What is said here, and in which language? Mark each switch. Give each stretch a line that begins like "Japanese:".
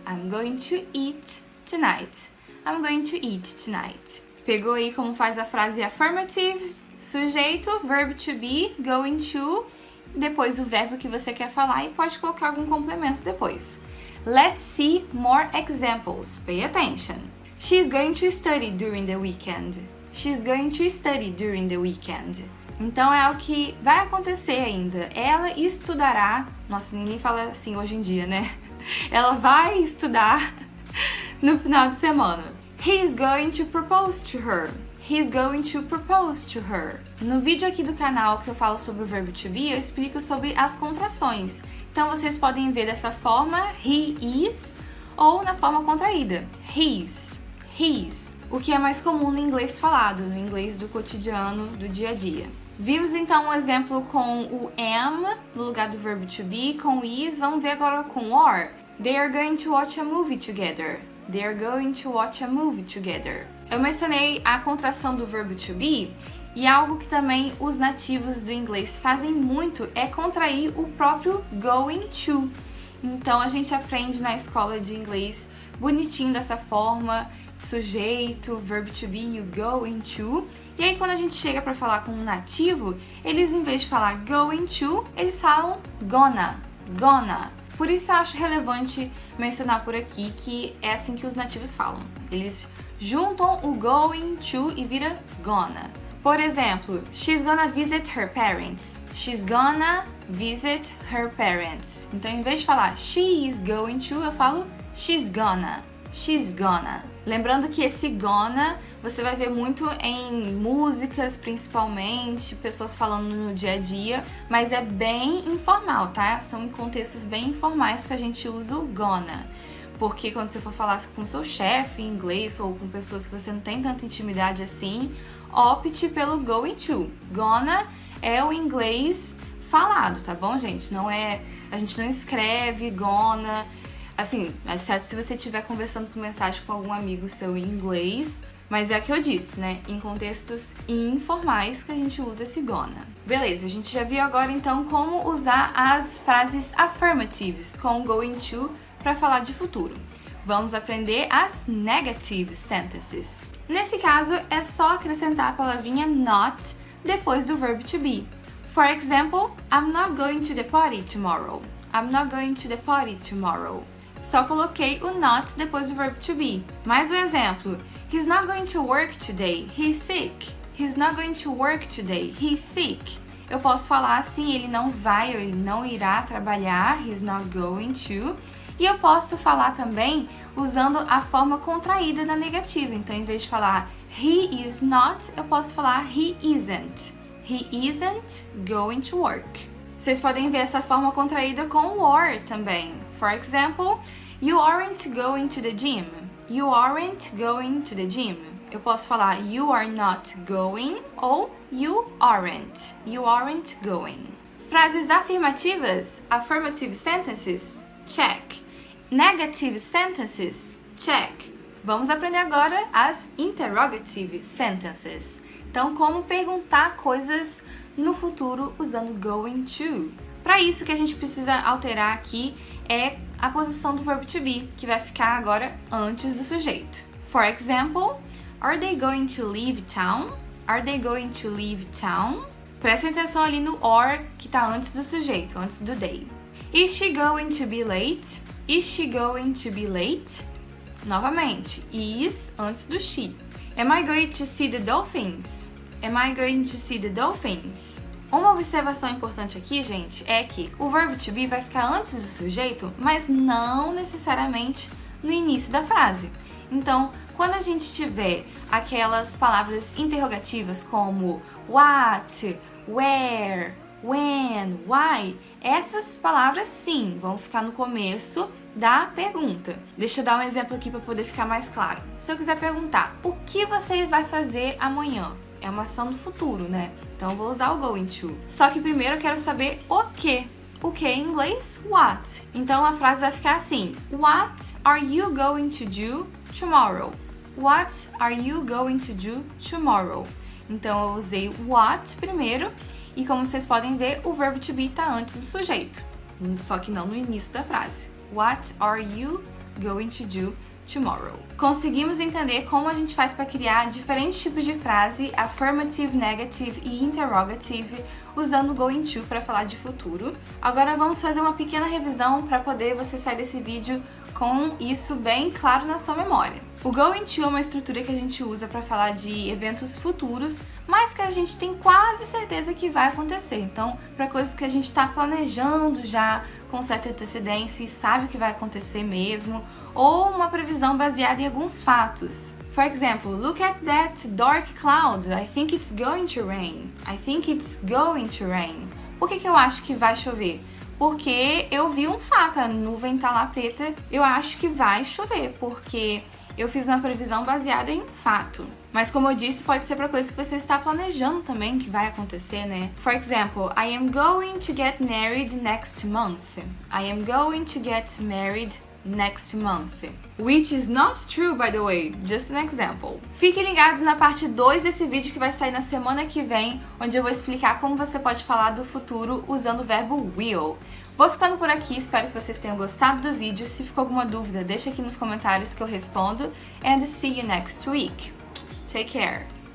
English: I'm going to eat tonight. I'm going to eat tonight.
Portuguese: Pegou aí como faz a frase affirmative? Sujeito, verb to be, going to, depois o verbo que você quer falar e pode colocar algum complemento depois.
English: Let's see more examples. Pay attention. She's going to study during the weekend. She's going to study during the weekend.
Portuguese: Então é algo que vai acontecer ainda. Ela estudará. Nossa, ninguém fala assim hoje em dia, né? Ela vai estudar no final de semana.
English: He's going to propose to her. He's going to propose to her.
Portuguese: No vídeo aqui do canal que eu falo sobre o verbo to be, eu explico sobre as contrações. Então vocês podem ver dessa forma,
English: he is,
Portuguese: ou na forma contraída, his, his. O que é mais comum no inglês falado, no inglês do cotidiano, do dia a dia. Vimos então um exemplo com o am, no lugar do verbo to be, com o is. Vamos ver agora com or. They are going to watch a movie together. They are going to watch a movie together. Eu mencionei a contração do verbo to be, e algo que também os nativos do inglês fazem muito é contrair o próprio going to. Então a gente aprende na escola de inglês bonitinho dessa forma, sujeito, verb to be, you going to. E aí quando a gente chega para falar com um nativo, eles em vez de falar going to, eles falam gonna. Por isso eu acho relevante mencionar por aqui que é assim que os nativos falam. Eles juntam o going to e vira gonna.
English: Por exemplo, she's gonna visit her parents. She's gonna visit her parents.
Portuguese: Então, em vez de falar
English: she is going to,
Portuguese: eu falo
English: she's gonna. She's gonna.
Portuguese: Lembrando que esse gonna você vai ver muito em músicas, principalmente, pessoas falando no dia a dia, mas é bem informal, tá? São em contextos bem informais que a gente usa o gonna. Porque quando você for falar com seu chefe em inglês ou com pessoas que você não tem tanta intimidade assim, opte pelo going to. Gonna é o inglês falado, tá bom, gente? Não é, a gente não escreve gonna, assim, exceto se você estiver conversando por mensagem com algum amigo seu em inglês, mas é o que eu disse, né? Em contextos informais que a gente usa esse gonna. Beleza, a gente já viu agora então como usar as frases affirmatives com going to para falar de futuro. Vamos aprender as negative sentences. Nesse caso, é só acrescentar a palavrinha not depois do verbo to be.
English: For example, I'm not going to the party tomorrow. I'm not going to the party tomorrow.
Portuguese: Só coloquei o not depois do verbo to be. Mais um exemplo.
English: He's not going to work today. He's sick. He's not going to work today. He's sick.
Portuguese: Eu posso falar assim, ele não vai ou ele não irá trabalhar.
English: He's not going to.
Portuguese: E eu posso falar também usando a forma contraída da negativa. Então, em vez de falar
English: he is not,
Portuguese: eu posso falar
English: he isn't. He isn't going to work.
Portuguese: Vocês podem ver essa forma contraída com o are também.
English: For example, you aren't going to the gym. You aren't going to the gym.
Portuguese: Eu posso falar
English: you are not going
Portuguese: ou
English: you aren't. You aren't going.
Portuguese: Frases afirmativas,
English: affirmative sentences, check. Negative sentences, check.
Portuguese: Vamos aprender agora as interrogative sentences. Então, como perguntar coisas no futuro usando going to. Para isso, o que a gente precisa alterar aqui é a posição do verbo to be, que vai ficar agora antes do sujeito.
English: For example, are they going to leave town? Are they going to leave town?
Portuguese: Prestem atenção ali no or, que está antes do sujeito, antes do they.
English: Is she going to be late? Is she going to be late?
Portuguese: Novamente, is antes do she.
English: Am I going to see the dolphins? Am I going to see the dolphins?
Portuguese: Uma observação importante aqui, gente, é que o verbo to be vai ficar antes do sujeito, mas não necessariamente no início da frase. Então, quando a gente tiver aquelas palavras interrogativas como what, where, when, why, essas palavras sim vão ficar no começo da pergunta. Deixa eu dar um exemplo aqui para poder ficar mais claro. Se eu quiser perguntar, o que você vai fazer amanhã? É uma ação do futuro, né? Então eu vou usar o going to. Só que primeiro eu quero saber o que. O que em inglês? What. Então a frase vai ficar assim:
English: What are you going to do tomorrow? What are you going to do tomorrow?
Portuguese: Então eu usei what primeiro e como vocês podem ver, o verbo to be está antes do sujeito. Só que não no início da frase.
English: What are you going to do tomorrow?
Portuguese: Conseguimos entender como a gente faz para criar diferentes tipos de frase, affirmative, negative e interrogative, usando going to para falar de futuro. Agora vamos fazer uma pequena revisão para poder você sair desse vídeo com isso bem claro na sua memória. O going to é uma estrutura que a gente usa para falar de eventos futuros, mas que a gente tem quase certeza que vai acontecer. Então, para coisas que a gente está planejando já com certa antecedência e sabe o que vai acontecer mesmo, ou uma previsão baseada em alguns fatos.
English: For example, look at that dark cloud. I think it's going to rain. I think it's going to rain.
Portuguese: Por que eu acho que vai chover? Porque eu vi um fato, a nuvem tá lá preta, eu acho que vai chover, porque eu fiz uma previsão baseada em fato. Mas como eu disse, pode ser para coisa que você está planejando também que vai acontecer, né?
English: For example, I am going to get married next month. I am going to get married next month. Which is not true, by the way, just an example.
Portuguese: Fiquem ligados na parte 2 desse vídeo que vai sair na semana que vem, onde eu vou explicar como você pode falar do futuro usando o verbo will. Vou ficando por aqui, espero que vocês tenham gostado do vídeo. Se ficou alguma dúvida, deixa aqui nos comentários que eu respondo.
English: And see you next week. Take care!